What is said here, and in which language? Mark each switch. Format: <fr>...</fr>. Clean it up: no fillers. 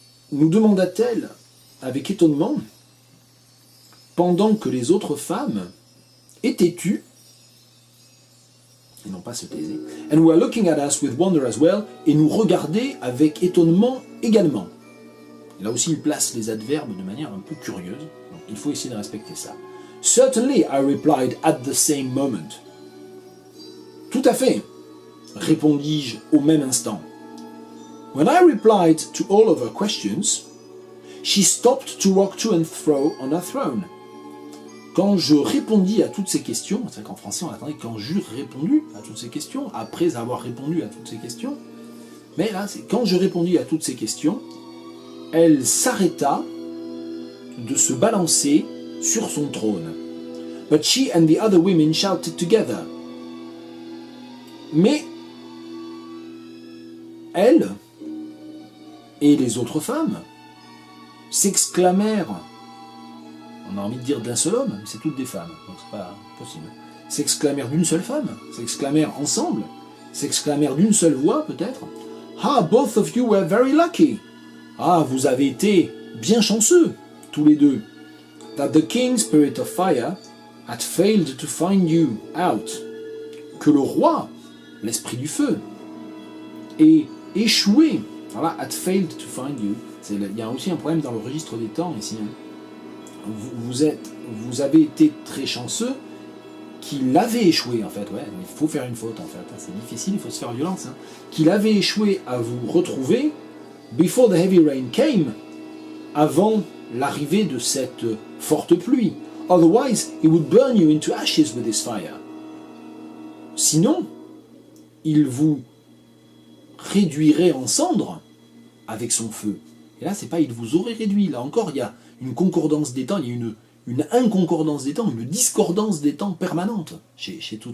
<fr>Nous demanda-t-elle avec étonnement, pendant que les autres femmes étaient tues, et non pas se taisaient,</fr> <en>and were looking at us with wonder as well,</en> <fr>et nous regardaient avec étonnement également. Là aussi, il place les adverbes de manière un peu curieuse, donc il faut essayer de respecter ça.</fr> <en>Certainly, I replied at the same moment.</en> <fr>Tout à fait, répondis-je au même instant.</fr> <en>When I replied to all of her questions, she stopped to rock to and fro on her throne.</en> <fr>Quand je répondis à toutes ces questions, c'est vrai qu'en français on attendait quand j'eus répondu à toutes ces questions, après avoir répondu à toutes ces questions, Mais là, quand je répondis à toutes ces questions, elle s'arrêta de se balancer sur son trône.</fr> <en>But she and the other women shouted together.</en> <fr>Mais elle et les autres femmes s'exclamèrent, on a envie de dire d'un seul homme, mais c'est toutes des femmes, donc c'est pas possible, s'exclamèrent d'une seule femme, s'exclamèrent ensemble, s'exclamèrent d'une seule voix peut-être.</fr> <en>Ah, both of you were very lucky.</en> <fr>Ah, vous avez été bien chanceux, tous les deux.</fr> <en>That the King, Spirit of Fire, had failed to find you out.</en> <fr>Que le roi, l'esprit du feu, ait échoué.</fr> <en>Voilà, had failed to find you.</en> <fr>Il y a aussi un problème dans le registre des temps ici. Vous avez été très chanceux qu'il avait échoué, en fait. Ouais, il faut faire une faute, en fait. C'est difficile, il faut se faire violence. Hein. Qu'il avait échoué à vous retrouver</fr> <en>before the heavy rain came,</en> <fr>avant l'arrivée de cette forte pluie.</fr> <en>Otherwise, he would burn you into ashes with his fire.</en> <fr>Sinon, il vous réduirait en cendres avec son feu. Et là, c'est pas il vous aurait réduit. Là encore, il y a une concordance des temps, il y a une inconcordance des temps, une discordance des temps permanente chez tout.</fr>